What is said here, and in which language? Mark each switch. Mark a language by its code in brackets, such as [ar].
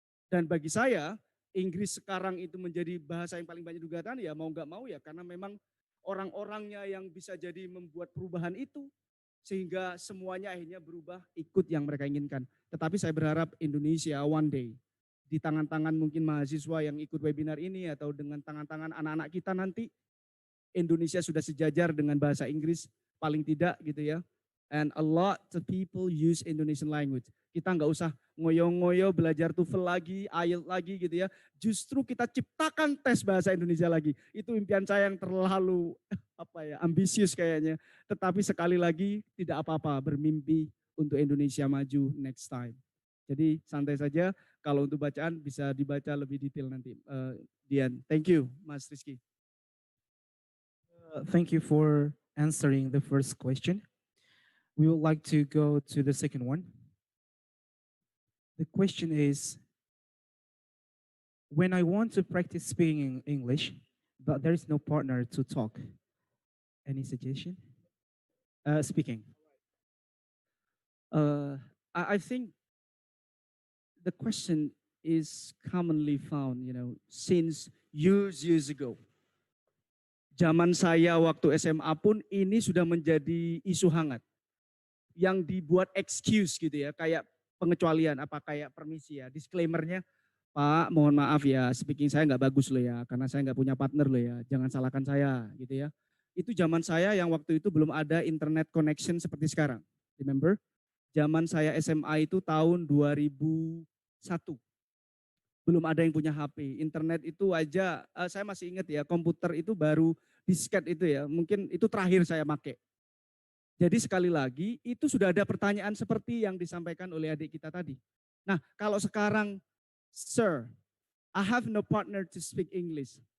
[id] Dan bagi saya, Inggris sekarang itu menjadi bahasa yang paling banyak digunakan, ya mau nggak mau ya, karena memang orang-orangnya yang bisa jadi membuat perubahan itu, sehingga semuanya akhirnya berubah ikut yang mereka inginkan. Tetapi saya berharap Indonesia one day, di tangan-tangan mungkin mahasiswa yang ikut webinar ini, atau dengan tangan-tangan anak-anak kita nanti, Indonesia sudah sejajar dengan bahasa Inggris, paling tidak gitu ya. [en] And a lot of people use Indonesian language. [id] Kita nggak usah ngoyo-ngoyo belajar TOEFL lagi, IELTS lagi gitu ya. Justru kita ciptakan tes bahasa Indonesia lagi. Itu impian saya yang terlalu ambisius kayaknya. Tetapi sekali lagi tidak apa-apa bermimpi untuk Indonesia maju next time. Jadi santai saja. Kalau untuk bacaan bisa dibaca lebih detail nanti. [en] Dian, thank you Mas Rizky. Thank you for answering the first question. We would like to go to the second one. The question is, when I want to practice speaking English, but there is no partner to talk, any suggestion? Speaking. I think the question is commonly found, since years ago. [id] Zaman saya waktu SMA pun ini sudah menjadi isu hangat. Yang dibuat excuse gitu ya, kayak pengecualian, kayak permisi ya, disclaimernya, Pak mohon maaf ya, speaking saya nggak bagus loh ya, karena saya nggak punya partner loh ya, jangan salahkan saya gitu ya. Itu zaman saya yang waktu itu belum ada internet connection seperti sekarang. [en] Remember? [id] Zaman saya SMA itu tahun 2001. Belum ada yang punya HP. Internet itu aja, saya masih ingat ya, komputer itu baru disket itu ya, mungkin itu terakhir saya pakai. Jadi sekali lagi, itu sudah ada pertanyaan seperti yang disampaikan oleh adik kita tadi. Nah, kalau sekarang, [en] Sir, I have no partner to speak English.